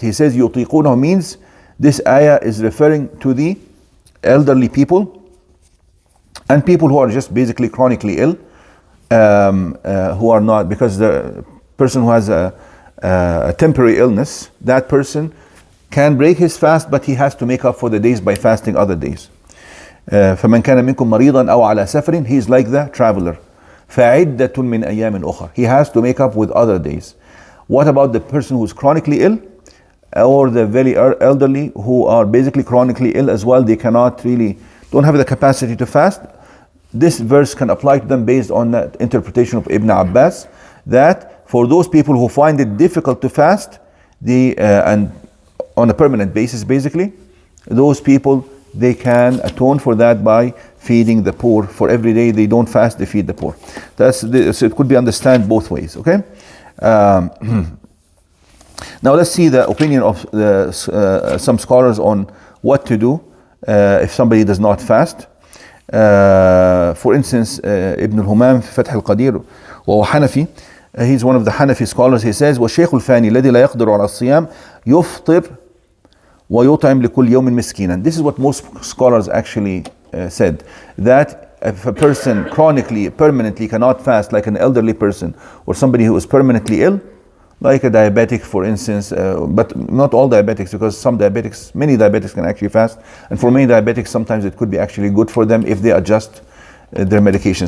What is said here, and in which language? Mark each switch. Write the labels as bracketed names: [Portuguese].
[English] He says يُطِيقُونَهُ means this ayah is referring to the elderly people and people who are just basically chronically ill, who are not, because the person who has a temporary illness, that person can break his fast, but he has to make up for the days by fasting other days. [Arabic] فَمَنْ كَانَ مِنْكُمْ مَرِيضًا أَوْ عَلَى سَفَرٍ, [English] he is like the traveler. [Arabic] فَعِدَّةٌ مِنْ أَيَّامٍ أُخَرٍ, [English] he has to make up with other days. What about the person who is chronically ill, or the very elderly who are basically chronically ill as well? They cannot really, don't have the capacity to fast. This verse can apply to them based on the interpretation of Ibn Abbas, that for those people who find it difficult to fast, and on a permanent basis basically, those people, they can atone for that by feeding the poor. For every day they don't fast, they feed the poor. So it could be understood both ways, okay? Now let's see the opinion of some scholars on what to do if somebody does not fast. For instance, Ibn al-Humam [Arabic] في فتح القدير وهو حنفي, [English] he's one of the Hanafi scholars. He says [Arabic] والشيخ الفاني الذي لا يقدر على الصيام يفطر ويطعم لكل يوم مسكينا. [English] This is what most scholars actually said, that if a person chronically, permanently cannot fast, like an elderly person or somebody who is permanently ill, like a diabetic, for instance, but not all diabetics, because many diabetics can actually fast, and for many diabetics sometimes it could be actually good for them if they adjust their medication.